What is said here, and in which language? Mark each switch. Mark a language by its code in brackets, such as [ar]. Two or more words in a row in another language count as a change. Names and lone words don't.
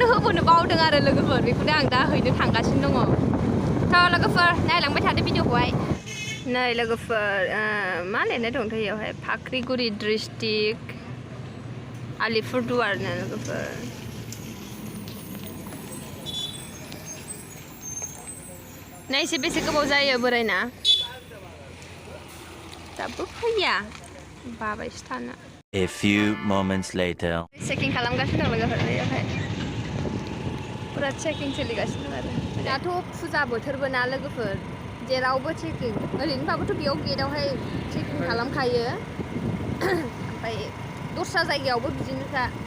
[brx] होबोनो बावदों आरो लोगोफोर बेखौनो आं दा हैनो थांगासिनो दङ थ' लोगोफोर नायलांबाय थादो भिडिअखौहाय नै लोगोफोर मा लिरनाय दंथाय बेयावहाय फाख्रिगुरि डिस्ट्रिक्ट आलिपुरदुवारनो लोगोफोर नायसै बेसे गोबाव जायो बोरायना दाबो फैया बाबायसो थानो [en] A few moments later [brx] चेकिं खालामगासिनो दं लोगोफोर बेयावहाय पुरा चेकिं सोलिगासिनो दं आरो दाथ' फुजा बोथोरबो ना लोगोफोर जेरावबो चेकिं ओरैनोबाबोथ' बेयाव गेटआवहाय चेकिं खालामखायो ओमफ्राय दस्रा जायगायावबो बिदिनोखा